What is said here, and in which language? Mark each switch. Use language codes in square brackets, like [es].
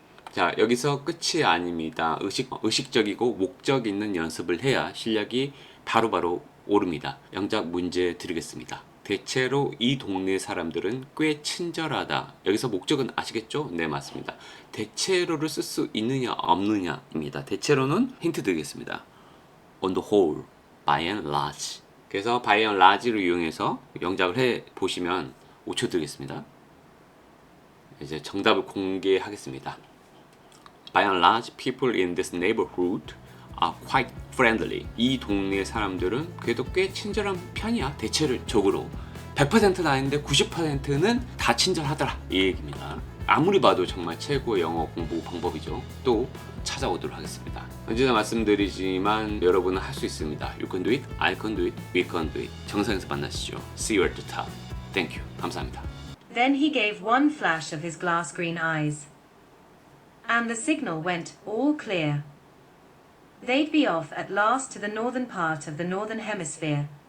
[ko] 자, 여기서 끝이 아닙니다. 의식적이고 목적 있는 연습을 해야 실력이 바로바로 오릅니다. 영작 문제 드리겠습니다. 대체로 이 동네 사람들은 꽤 친절하다. 여기서 목적은 아시겠죠? 네, 맞습니다. 대체로를 쓸 수 있느냐 없느냐입니다. 대체로는 힌트 드리겠습니다. [en] On the whole, by and large. [ko] 그래서 by and large를 이용해서 영작을 해 보시면 5초 드리겠습니다. 이제 정답을 공개하겠습니다. [en] By and large, people in this neighborhood are quite friendly. [ko] 이 동네 사람들은 그래도 꽤 친절한 편이야. 대체적으로 100%는 아닌데 90%는 다 친절하더라. 이 얘기입니다. 아무리 봐도 정말 최고의 영어 공부 방법이죠. 또 찾아오도록 하겠습니다. 언제나 말씀드리지만 여러분은 할 수 있습니다. [en] You can do it, I can do it, we can do it. [ko] 정상에서 만나시죠. [en] See you at the top. Thank you. [ko] 감사합니다. [en] Then he gave one flash of his glass green eyes. And the signal went all clear. They'd be off at last to the northern part of the northern hemisphere.